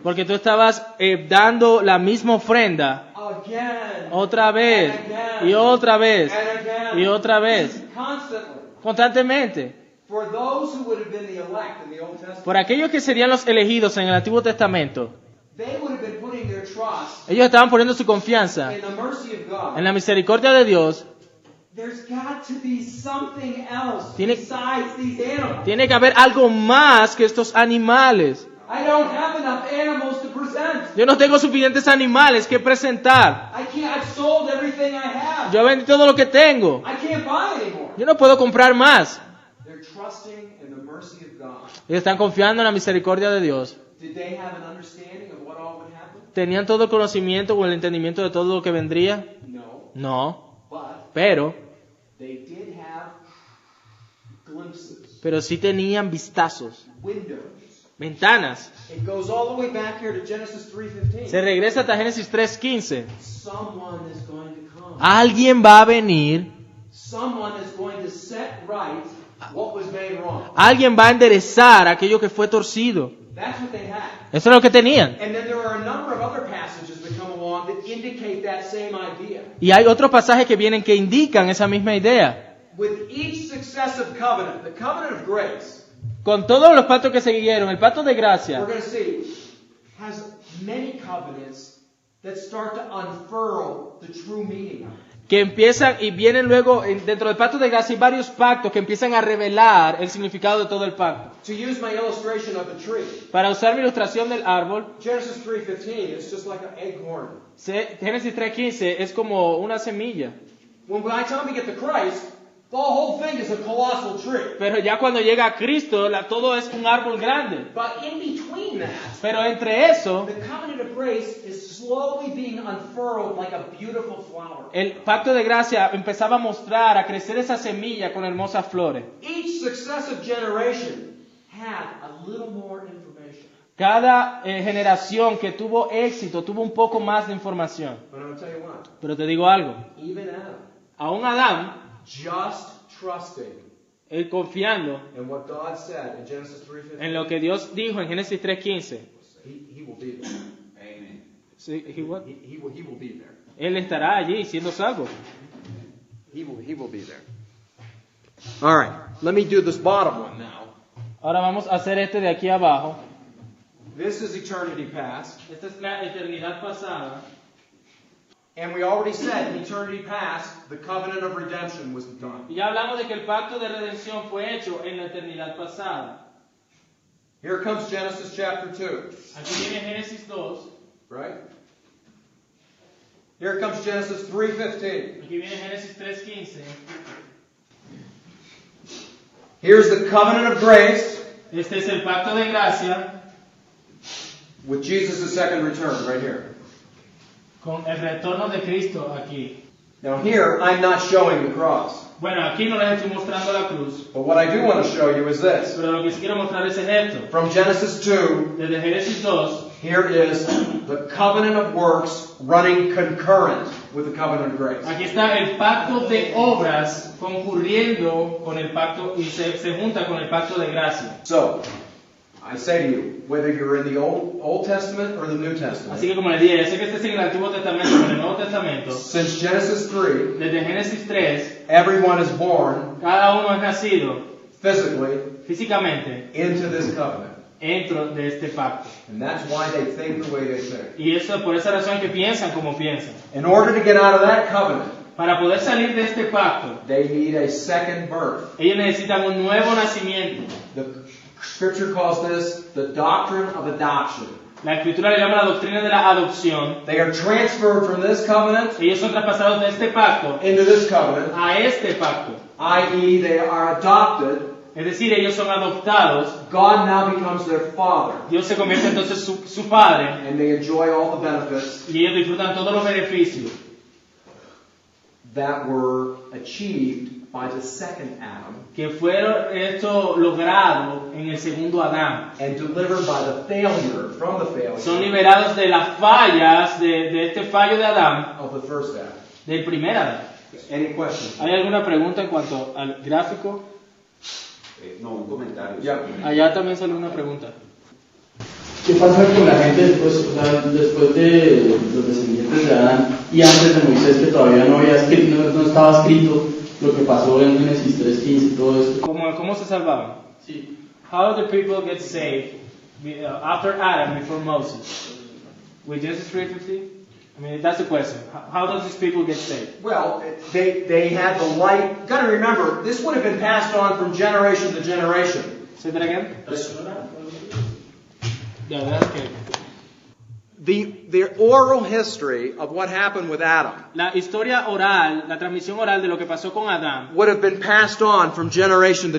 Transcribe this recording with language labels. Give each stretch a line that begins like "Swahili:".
Spanish: porque tú estabas dando la misma ofrenda
English: again,
Spanish: otra vez
English: and again,
Spanish: y otra vez
English: and again,
Spanish: y otra vez,
English: constantly.
Spanish: constantemente.
English: For those who would have been the elect in the Old Testament,
Spanish: Por aquellos que serían los elegidos en el Antiguo Testamento,
English: they would have been putting their trust
Spanish: ellos estaban poniendo su confianza
English: in the mercy of God.
Spanish: en la misericordia de Dios.
English: There's got to be something else
Spanish: Tiene-
English: besides these animals.
Spanish: Tiene que haber algo más que estos animales.
English: I don't have enough animals to present.
Spanish: Yo no tengo suficientes animales que presentar.
English: I've sold everything I have.
Spanish: Yo vendí todo lo que tengo.
English: I can't buy anymore.
Spanish: Yo no puedo comprar más.
English: Their trust trusting in the mercy of God.
Spanish: Ellos están confiando en la misericordia de Dios.
English: Did they have an understanding of what all would happen?
Spanish: ¿Tenían todo el conocimiento o el entendimiento de todo lo que vendría?
English: No.
Spanish: No.
English: But
Spanish: Pero
English: they did have glimpses,
Spanish: sí tenían vistazos,
English: windows.
Spanish: ventanas.
English: It goes all the way back here to Genesis 3:15.
Spanish: Se regresa hasta Génesis 3:15.
English: Someone is going to come.
Spanish: Alguien va a venir,
English: Someone is going to set right what was made wrong.
Spanish: alguien va a enderezar aquello que fue torcido.
English: That's what they had.
Spanish: Eso es lo que tenían.
English: And then there are a number of other passages that come along that indicate that same idea.
Spanish: Y hay otros pasajes que vienen que indican esa misma idea.
English: With each successive covenant, the covenant of grace,
Spanish: Con todos los pactos que siguieron, el pacto de gracia,
English: we're going to see, has many covenants that start to unfurl the true meaning of it.
Spanish: que empiezan y vienen luego, dentro del pacto de gracia hay varios pactos que empiezan a revelar el significado de todo el pacto.
English: To use my illustration of the tree,
Spanish: Para usar mi ilustración del árbol,
English: Genesis 3:15 is just like an acorn.
Spanish: Génesis 3:15 es como una semilla.
English: When by the time we get to Christ, the whole thing is a colossal tree.
Spanish: Pero ya cuando llega a Cristo, todo es un árbol grande.
English: But in between that,
Spanish: Pero entre eso,
English: the covenant of grace is slowly being unfurled like a beautiful flower.
Spanish: el pacto de gracia empezaba a mostrar, a crecer esa semilla con hermosas flores.
English: Each successive generation had a little more information.
Spanish: Cada generación que tuvo éxito tuvo un poco más de información.
English: But I'm going to tell you what,
Spanish: Pero te digo algo,
English: even Adam,
Spanish: aún Adán,
English: just trusting
Spanish: él confiando
English: in what God said in Genesis 3:15,
Spanish: en lo que Dios dijo en Génesis 3:15,
English: he will be there. Amen.
Spanish: sí,
English: He will be there.
Spanish: él estará allí siendo salvo.
English: He will be there. All right, let me do this bottom one now.
Spanish: Ahora vamos a hacer este de aquí abajo.
English: This is eternity past.
Spanish: Esta es la eternidad pasada.
English: And we already said in eternity past, the covenant of redemption was done.
Spanish: Y ya hablamos de que el pacto de redención fue hecho en la eternidad pasada.
English: Here comes Genesis chapter 2,
Spanish: Aquí viene Génesis 2.
English: right? Here comes Genesis 3:15.
Spanish: Aquí viene Génesis 3:15.
English: Here's the covenant of grace
Spanish: Este es el pacto de gracia
English: with Jesus' second return right here.
Spanish: con el retorno de Cristo aquí.
English: Now here, I'm not showing the cross.
Spanish: Bueno, aquí no les estoy mostrando la cruz,
English: But what I do want to show you is this.
Spanish: pero lo que sí quiero mostrar es esto.
English: From Genesis 2,
Spanish: Desde Génesis 2,
English: here is the covenant of works running concurrent with the covenant of grace.
Spanish: aquí está el pacto de obras concurriendo con el pacto y se junta con el pacto de gracia.
English: So, I say to you, whether you're in the Old Testament or the New
Spanish: Así
English: Testament,
Spanish: que como les dije, ya sé que estés en el Antiguo Testamento o en el Nuevo Testamento,
English: since Genesis 3,
Spanish: desde Génesis 3,
English: everyone is born
Spanish: cada uno es nacido
English: physically
Spanish: físicamente
English: into this covenant.
Spanish: dentro de este pacto.
English: And that's why they think the way they think.
Spanish: Y eso por esa razón que piensan como piensan.
English: In order to get out of that covenant,
Spanish: Para poder salir de este pacto,
English: they need a second birth.
Spanish: ellos necesitan un nuevo nacimiento.
English: The Scripture calls this the doctrine of adoption.
Spanish: La Escritura le llama la doctrina de la adopción.
English: They are transferred from this covenant
Spanish: Ellos son traspasados de este pacto
English: into this covenant,
Spanish: a este pacto.
English: i.e., they are adopted.
Spanish: Es decir, ellos son adoptados.
English: God now becomes their father,
Spanish: Dios se convierte entonces su padre
English: and they enjoy all the benefits
Spanish: y ellos disfrutan todos los beneficios
English: that were achieved by the second Adam
Spanish: que fueron esto logrado en el segundo Adán.
English: and delivered by the failure, from the
Spanish: Son
English: failure
Spanish: liberados de las fallas de este fallo de Adán,
English: of the first Adam.
Spanish: del primer Adán.
English: Any questions?
Spanish: ¿Hay alguna pregunta en cuanto al gráfico? No, un comentario.
English: Yeah.
Spanish: Allá también salió una pregunta. ¿Qué pasa con la gente después, o sea, después de los descendientes de Adán y antes de Moisés, que todavía no había escrito, no estaba escrito lo que pasó en Génesis 3:15 y todo esto? ¿Cómo se salvaban? Sí.
English: How did people get saved after Adam, before Moses? With Genesis 3:15? I mean, that's the question. How does these people get saved? Well, they had the light. Got to remember, this would have been passed on from generation to generation. Say that again. This- Yeah, that's okay. the oral history of what happened with Adam
Spanish: La historia oral, la transmisión oral de lo que pasó con Adán,
English: would have been passed on from generation to